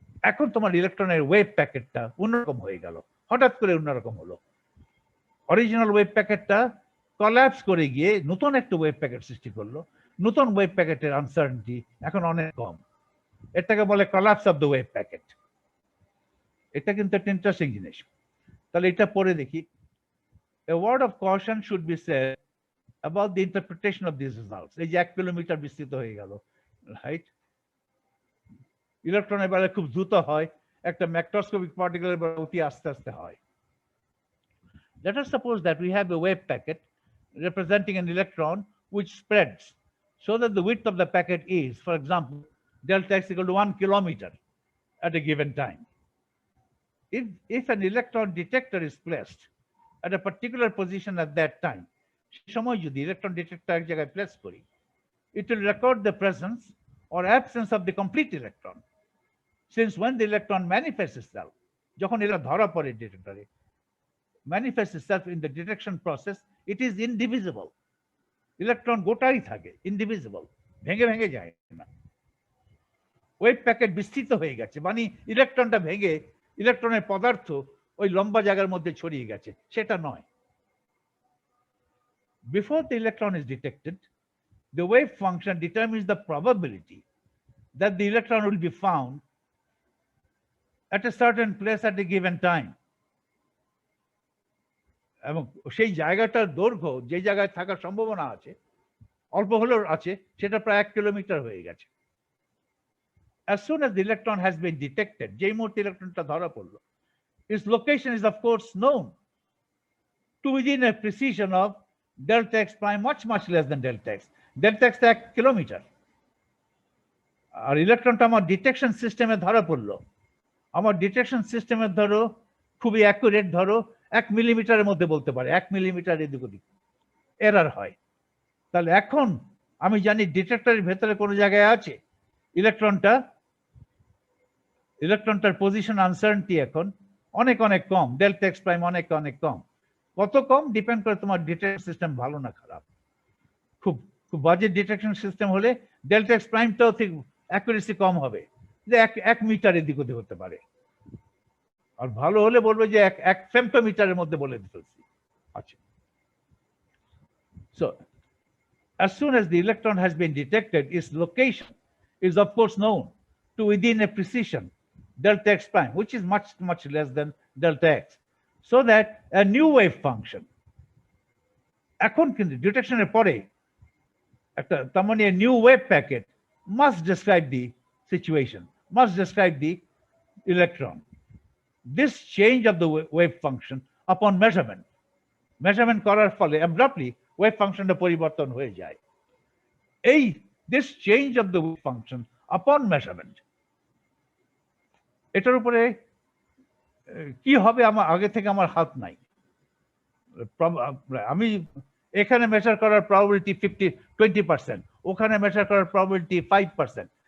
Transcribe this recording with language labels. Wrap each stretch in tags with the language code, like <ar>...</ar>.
<bn>এখন তোমার ইলেকট্রনের ওয়েভ প্যাকেটটা অন্যরকম হয়ে গেল, হঠাৎ করে অন্যরকম হলো। অরিজিনাল ওয়েভ প্যাকেটটা কলাপস করে গিয়ে নতুন একটা ওয়েভ প্যাকেট সৃষ্টি করলো, নতুন ওয়েভ প্যাকেটের আনসার্টেনিটি এখন অনেক কম। এটাকে বলে collapse of the wave packet. এটা কিন্তু একটা ইন্টারেস্টিং জিনিস। তাহলে এটা পড়ে দেখি।</bn> <en>A word of caution should be said about the interpretation of these results.</en> <bn>এই যে 1 কিলোমিটার বিস্তৃত হয়ে গেল, রাইট? ইলেকট্রনের বেলায় খুব দ্রুত হয়, একটা ম্যাক্রোস্কোপিক পার্টিকেলের বেলায় অতি আস্তে আস্তে হয়।</bn> <en>Let us suppose that we have a wave packet representing an electron which spreads so that the width of the packet is, for example, delta x equal to 1 kilometer at a given time. If an electron detector is placed at a particular position at that time,</en> <bn>সময় যদি electron detector এক জায়গায় place করি,</bn> <en>it will record the presence or absence of the complete electron. Since when the electron manifests itself,</en> <bn>যখন এটা ধরা পড়ে ডিটেক্টরে,</bn> <en>manifests itself in the detection process, it is indivisible. Electron গোটাই থাকে, indivisible, ভেঙে ভেঙে যায় না। ওয়েভ প্যাকেট বিস্তৃত হয়ে গেছে মানে ইলেকট্রনটা ভেঙে ইলেকট্রনের পদার্থ ওই লম্বা জায়গার মধ্যে ছড়িয়ে গেছে, সেটা নয়। Before the electron is detected, the wave function determines the probability that the electron will be found at a certain place at a given time.</en> <bn>এবং সেই জায়গাটার দৈর্ঘ্য যে জায়গায় থাকার সম্ভাবনা আছে অল্প হলেও আছে সেটা প্রায় 1 কিলোমিটার হয়ে গেছে।</bn> <en>As soon as the electron has been detected,</en> <bn>যেই মুহূর্তে ইলেকট্রনটা ধরা পড়লো,</bn> <en>its location is of course known to within a precision of delta x prime, much less than delta x.</en> <bn>Delta x 1 kilometre. আর ইলেকট্রনটা আমার detection সিস্টেমে ধরা পড়লো, আমার detection সিস্টেমের ধরো খুবই অ্যাকুরেট, ধরো 1 মিলিমিটারের মধ্যে বলতে পারে, 1 মিলিমিটার এদিক ওদিক এরার হয়। তাহলে এখন আমি জানি ডিটেক্টরের ভেতরে কোনো জায়গায় আছে ইলেকট্রনটার পজিশন আনসার্টেনিটি এখন অনেক কম, ডেল্টা এক্স প্রাইম অনেক কম। কত কম ডিপেন্ড করে তোমার ডিটেকশন সিস্টেম ভালো না খারাপ। খুব বাজে ডিটেকশন সিস্টেম হলে ডেল্টা এক্স প্রাইমটাও ঠিক অ্যাকুরেসি কম হবে, যে 1 মিটার এদিক ওদিক হতে পারে। আর ভালো হলে বলবে যে 1 ফেমটোমিটারের মধ্যে বলে ফেলছি।</bn> <en>আচ্ছা, so as soon as the electron has been detected, its location is of course known to within a precision delta x prime, which is much less than delta x, so that a new wave function,</en> <bn>এখন কিন্তু ডিটেকশনের পরে একটা তার মানে</bn> <en>a new wave packet must describe the situation, must describe the electron. This change of the wave function upon measurement</en> <bn>করার ফলে</bn> <en>abruptly wave functionটা</en> <bn>পরিবর্তন হয়ে যায়।</bn> <en>this change of the wave function upon measurement,</en> <bn>এটার উপরে কি হবে আমার আগে থেকে আমার হাত নাই। আমি এখানে মেজার করার প্রবাবিলিটি 20%, ওখানে মেজার করার প্রবাবিলিটি 5%।</bn>